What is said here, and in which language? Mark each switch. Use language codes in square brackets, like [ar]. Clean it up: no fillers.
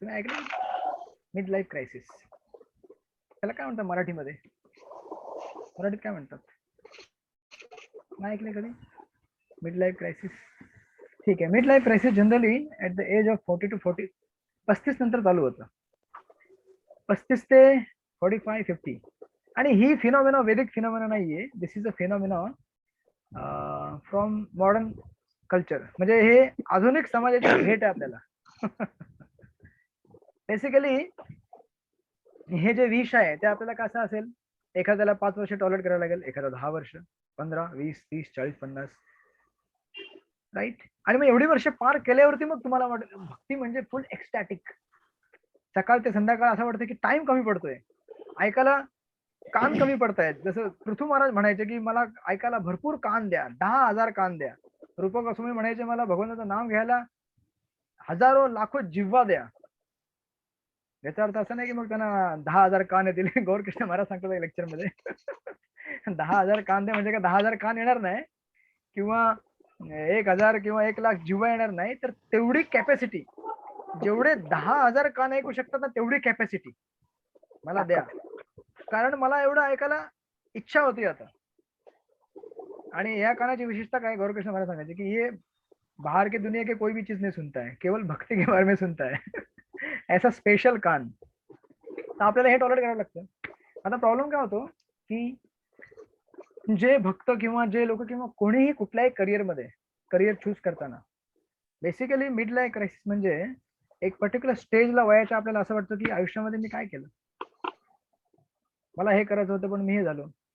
[mr] तुम्ही ऐकलं mid life crisis? त्याला काय म्हणतात मराठीमध्ये? मराठीत काय म्हणतात? नाही ऐकले कधी मिड लाईफ क्रायसिस? ठीक आहे. Mid life crisis generally at the age of 40 to 40, 35 नंतर चालू होतं, 35 ते 45-50. आणि ही फिनॉमिना वैदिक फिनॉमिना नाहीये. [en] This is a phenomena from modern culture. [mr] म्हणजे हे आधुनिक समाजाची भेट आहे आपल्याला. बेसिकली हे जे विष आहे ते आपल्याला कसं असेल, एखाद्याला 5 वर्ष टॉलरेट करायला लागेल, एखादा 10 वर्ष, 15, 20, 30, 40, 50. राईट. आणि मग एवढी वर्ष पार केल्यावरती मग तुम्हाला वाटत भक्ती म्हणजे फुल एक्स्टॅटिक. सकाळ ते संध्याकाळ असं वाटतं की टाइम कमी पडतोय, ऐकायला कान कमी पडतायत. जसं पृथ्वी महाराज म्हणायचे की मला ऐकायला भरपूर कान द्या, 10,000 कान द्या. रूपक गोस्वामी म्हणायचे मला भगवंताचं नाम घ्यायला हजारो लाखो जिव्हा द्या. याचा अर्थ असा नाही की मग त्यांना 10,000 कान येतील. गौरकृष्ण महाराज सांगतो लेक्चर मध्ये 10,000 कान द्या म्हणजे का 10,000 कान येणार नाही, किंवा 1,000 किंवा 1,00,000 जिव्हा येणार नाही. तर तेवढी कॅपॅसिटी, जेवढे 10,000 कान ऐकू शकतात ना, तेवढी कॅपॅसिटी मला द्या. कारण मला एवढं ऐकायला इच्छा होती आता. आणि या कानाची विशेषता काय, गौरकृष्ण महाराज सांगायचे की हे [hi] बाहर की दुनिया के कोई भी चीज नहीं सुनता है, केवळ भक्ती के बारे में सुनता है. ऐसा स्पेशल कान. [mr] तर आपल्याला हे टॉलरेट करावं लागतं. आता प्रॉब्लेम काय होतो की जे भक्त किंवा जे लोक किंवा कोणीही कुठल्याही करिअरमध्ये करिअर चूज करताना बेसिकली मिड लाईफ क्रायसिस म्हणजे एक पर्टिक्युलर स्टेजला वयाच्या आपल्याला असं वाटतं की आयुष्यामध्ये मी काय केलं, मला हे करायचं होतं पण मी हे झालो.